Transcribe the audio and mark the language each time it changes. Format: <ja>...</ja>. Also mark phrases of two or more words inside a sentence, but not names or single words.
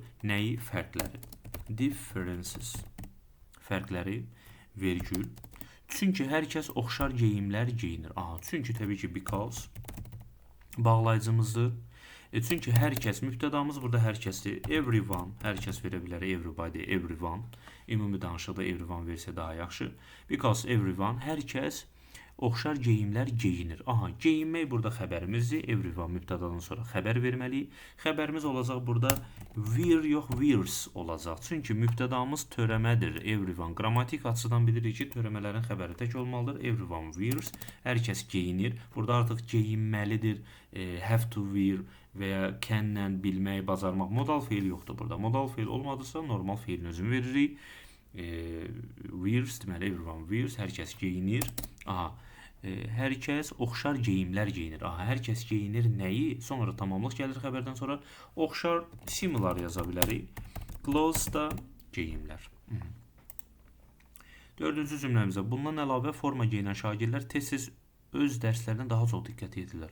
<az>Nəyi? Fərqləri. Differences. Fərqləri. Vergül. Çünki hər kəs oxşar geyimlər geyinir. Çünki təbii ki, because bağlayıcımızdır. Çünki hər kəs, mübtədamız burada hər kəsdir. Everyone, hər kəs verə bilər.</az> <en>Everybody, everyone.</en> <az>Ümumi danışıqda everyone versə daha yaxşı.</az> <en>Because everyone,</en> <az>hər kəs oxşar geyimlər geyinir. Geyinmək burada xəbərimizdir. Everyone mübtədadan sonra xəbər verməliyik. Xəbərimiz olacaq burada wear yox, wears olacaq. Çünki mübtədamız törəmədir.</az> <en>Everyone.</en> <az>Qrammatik açıdan bilirik ki, törəmələrin xəbəri tək olmalıdır.</az> <en>Everyone wears.</en> <az>Hər kəs geyinir. Burada artıq geyinməlidir.</az> <en>Have to wear</en> <az>və ya can-lə bilmək, bacarmaq. Modal feil yoxdur burada. Modal feil olmadısa normal feilin özünü veririk.</az> <en>Wears, deməli everyone wears.</en> <az>Hər kəs geyinir. Hər kəs oxşar geyimlər geyinir. Aha, hər kəs geyinir nəyi? Sonra tamamlıq gəlir xəbərdən sonra. Oxşar similar yaza bilərik. Clothes da geyimlər. Dördüncü cümləmizdə bundan əlavə forma geyinən şagirdlər tez-tez öz dərslərinə daha çox diqqət yetirirlər.</az>